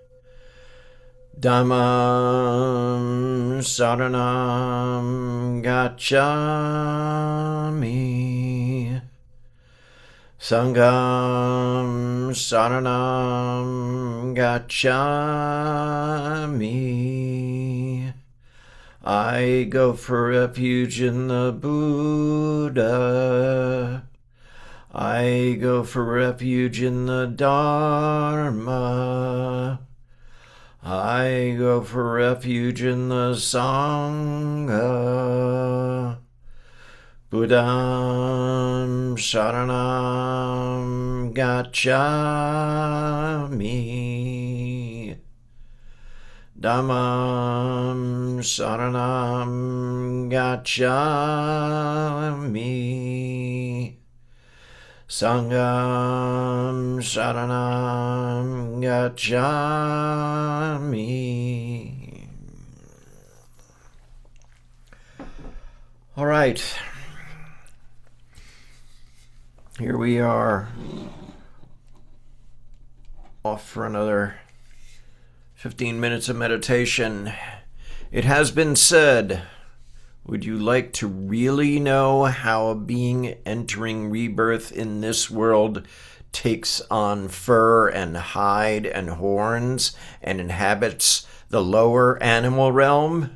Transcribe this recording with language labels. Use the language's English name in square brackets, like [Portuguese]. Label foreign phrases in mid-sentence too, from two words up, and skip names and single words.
[Pali] Dhammam Saranam Gacchami. Sangham Saranam Gacchami. [English] I go for refuge in the Buddha. I go for refuge in the Dharma. I go for refuge in the Sangha. [Pali] Buddham Saranam Gacchami. Dhammam Saranam Gacchami. Sangham Saranam Gacchami. [English] All right. Here we are, off for another 15 minutes of meditation. It has been said, would you like to really know how a being entering rebirth in this world takes on fur and hide and horns and inhabits the lower animal realm?